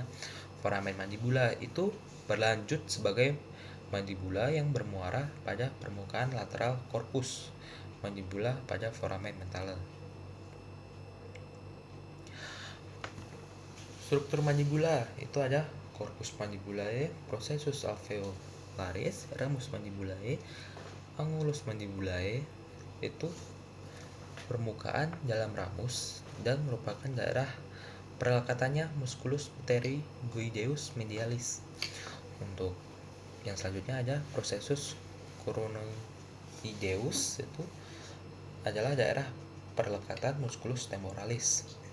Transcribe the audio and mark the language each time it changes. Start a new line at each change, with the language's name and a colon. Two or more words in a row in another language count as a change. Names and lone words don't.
Indonesian: Foramen mandibula itu berlanjut sebagai mandibula yang bermuara pada permukaan lateral korpus mandibula pada foramen mentaler. Struktur mandibula itu ada
Latin: corpus mandibulae, processus alveolaris, ramus mandibulae, angulus mandibulae.
Indonesian: Itu permukaan dalam ramus dan merupakan daerah perlekatannya
Latin: musculus pterygoideus medialis.
Indonesian: Untuk yang selanjutnya ada
Latin: processus coronoideus,
Indonesian: itu adalah daerah perlekatan
Latin: musculus temporalis.